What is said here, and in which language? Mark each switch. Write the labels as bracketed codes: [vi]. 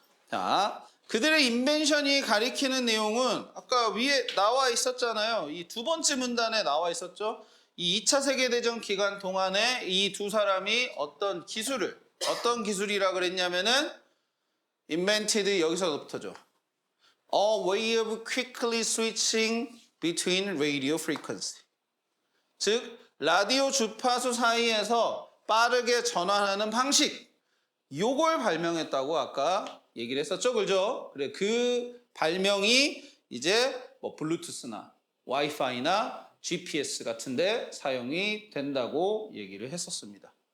[ko] 자, 그들의 인벤션이 가리키는 내용은 아까 위에 나와 있었잖아요. 이 두 번째 문단에 나와 있었죠. 이 2차 세계대전 기간 동안에 이 두 사람이 어떤 기술이라 그랬냐면은 invented 여기서부터죠. [en] A way of quickly switching between radio frequency. [ko] 즉 라디오 주파수 사이에서 빠르게 전환하는 방식. 요걸 발명했다고 아까 얘기를 했었죠. 그죠? 그래 그 발명이 이제 뭐 블루투스나 와이파이나 GPS 같은데 사용이 된다고 얘기를 했었습니다.